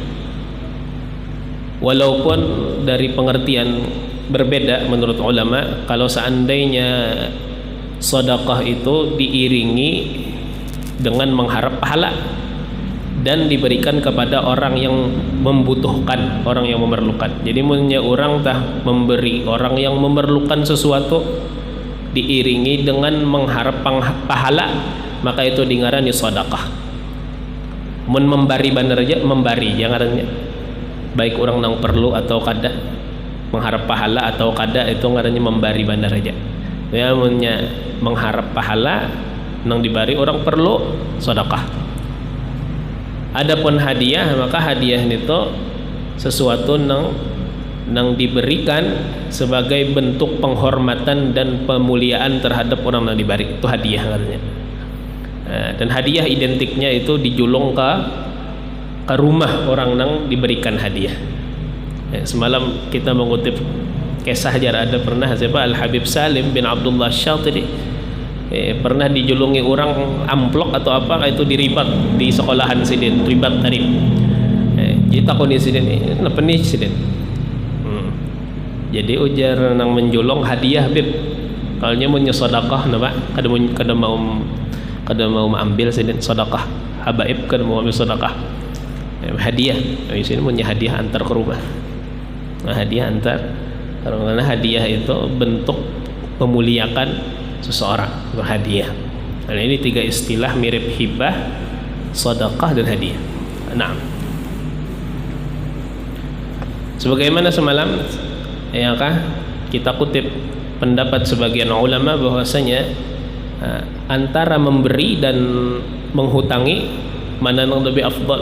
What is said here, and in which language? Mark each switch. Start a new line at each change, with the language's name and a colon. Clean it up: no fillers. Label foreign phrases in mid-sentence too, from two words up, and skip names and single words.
Indonesian: Walaupun dari pengertian berbeda menurut ulama, kalau seandainya sedekah itu diiringi dengan mengharap pahala dan diberikan kepada orang yang membutuhkan, orang yang memerlukan. Jadi punya orang tah memberi orang yang memerlukan sesuatu diiringi dengan mengharap pahala, maka itu dingarani sedekah.
Banjar: Mun membari bener aja, membari jangannya, baik orang nang perlu atau kada, mengharap pahala atau kada, itu ngarannya membari bener aja. Ya munnya mengharap pahala nang dibari orang perlu, sedekah.
Indonesian: Adapun hadiah, maka hadiah itu sesuatu nang diberikan sebagai bentuk penghormatan dan pemuliaan terhadap orang yang diberi, itu hadiah katanya. Dan hadiah identiknya itu dijulung ke rumah orang yang diberikan hadiah. Semalam kita mengutip kisah aja, ada pernah siapa Al-Habib Salim bin Abdullah Syatiri pernah dijulungi orang amplok atau apa, itu diribat di sekolahan sidin, ribat tarif.
Banjar: Kita kondisi sidin kenapa nih sidin, jadi ujar nang menjulung hadiah bib, kalnya punya sedekah napa kada mau ambil sidin sedekah habaib, kada mau ambil sedekah hadiah.
Indonesian: Di sini punya hadiah antar ke rumah, hadiah antar, karena hadiah itu bentuk memuliakan seseorang, berhadiah. Dan ini tiga istilah mirip hibah, sedekah dan hadiah. Nah, sebagaimana semalam kita kutip pendapat sebagian ulama bahwasanya antara memberi dan menghutangi mana yang lebih afdal.